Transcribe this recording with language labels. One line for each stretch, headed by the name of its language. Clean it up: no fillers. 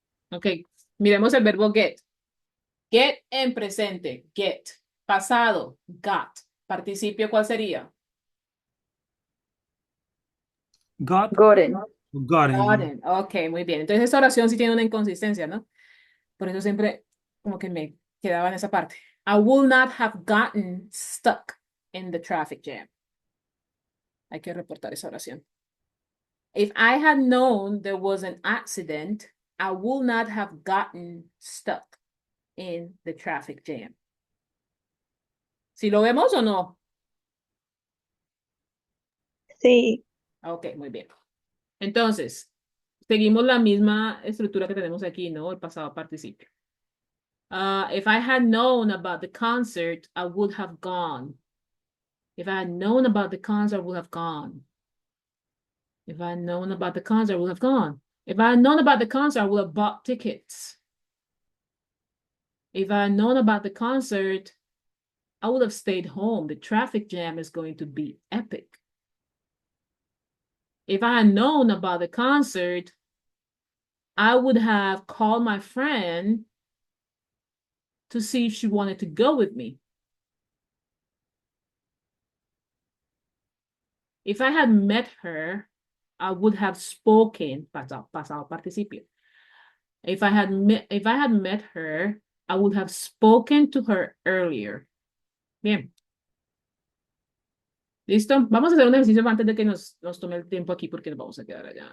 Spanish: Ok, miremos el verbo get. Get en presente, get. Pasado, got. Participio, ¿cuál sería?
English: Got, Gotten. gotten.
Spanish: Gotten. Ok, muy bien. Entonces esta oración sí tiene una inconsistencia, ¿no? Por eso siempre como que me quedaba en esa parte.
English: I will not have gotten stuck in the traffic jam.
Spanish: Hay que reportar esa oración.
English: If I had known there was an accident, I would not have gotten stuck in the traffic jam.
Spanish: ¿Sí lo vemos o no? Sí. Ok, muy bien. Entonces, seguimos la misma estructura que tenemos aquí, ¿no? El pasado participio.
English: If I had known about the concert, I would have gone. If I had known about the concert, I would have gone. If I had known about the concert, I would have gone. If I had known about the concert, I would have bought tickets. If I had known about the concert, I would have stayed home. The traffic jam is going to be epic. If I had known about the concert, I would have called my friend to see if she wanted to go with me. If I had met her, I would have spoken,
Spanish: pasado participio.
English: If I had met her, I would have spoken to her earlier.
Spanish: Bien. ¿Listo? Vamos a hacer un ejercicio antes de que nos tome el tiempo aquí porque nos vamos a quedar allá.